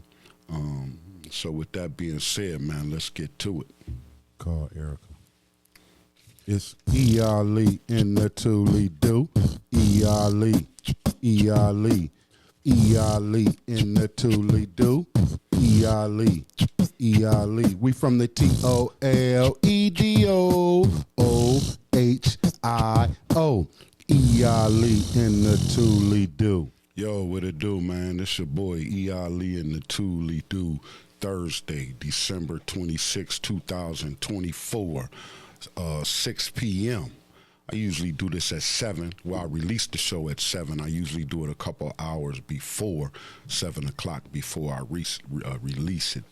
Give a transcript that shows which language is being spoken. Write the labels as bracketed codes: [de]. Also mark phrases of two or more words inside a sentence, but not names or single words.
[en] So with that being said, man, let's get to it. Call Erica. It's E.Ali in the ToLe'Do. E.Ali, E.Ali, E.Ali in the ToLe'Do. E.Ali, E.Ali. We from the ToLe'Do. E.Ali in the ToLe'Do. Yo, what it do, man? This your boy E.Ali and the ToLe'Do. Thursday, December 26, 2024, 6 p.m. I usually do this at 7. Well, I release the show at 7. I usually do it a couple hours before 7 o'clock before I release it.